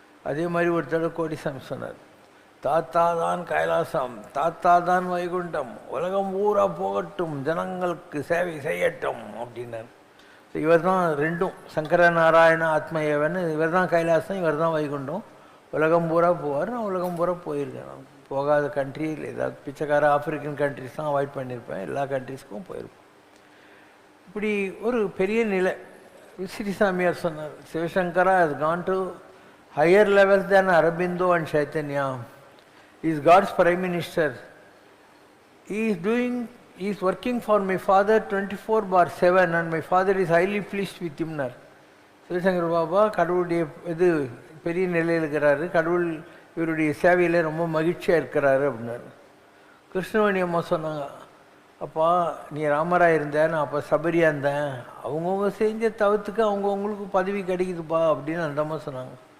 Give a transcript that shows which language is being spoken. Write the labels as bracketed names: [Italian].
[Tamil] அதே மாதிரி ஒரு தடவை கோடிசாமி சொன்னார், தாத்தா தான் கைலாசம், தாத்தா தான் வைகுண்டம், உலகம் ஊரா போகட்டும், ஜனங்களுக்கு சேவை செய்யட்டும் அப்படின்னார். இவர் தான் ரெண்டும், சங்கர நாராயண ஆத்மயவன். இவர் தான் கைலாசம், இவர் தான் வைகுண்டம். உலகம் பூரா போவார். நான் உலகம் பூரா போயிருக்கேன். நான் போகாத கண்ட்ரி இல்லை. ஏதாவது பிச்சைக்கார ஆப்பிரிக்கன் கண்ட்ரிஸ் தான் அவாய்ட் பண்ணியிருப்பேன். எல்லா கண்ட்ரிஸ்க்கும் போயிருப்பேன். இப்படி ஒரு பெரிய நிலை. ஸ்ரீசாமியார் சொன்னார், [English] Shivashankara has gone to higher levels than Aurobindo and Chaitanya. He is God's Prime Minister. He is working for my father 24/7 and my father is highly pleased with him. [Tamil] Sivasankar Baba கடவுளுடைய இது பெரிய நிலையில் இருக்கிறாரு, கடவுள் இவருடைய சேவையில் ரொம்ப மகிழ்ச்சியாக இருக்கிறாரு அப்படின்னாரு. கிருஷ்ணவேணி அம்மா சொன்னாங்க, அப்பா நீ ராமராக இருந்த, நான் அப்போ சபரியாக இருந்தேன், அவங்கவுங்க செஞ்ச தவிர்த்துக்கு அவங்கவுங்களுக்கு பதவி கிடைக்குதுப்பா அப்படின்னு அந்த அம்மா சொன்னாங்க.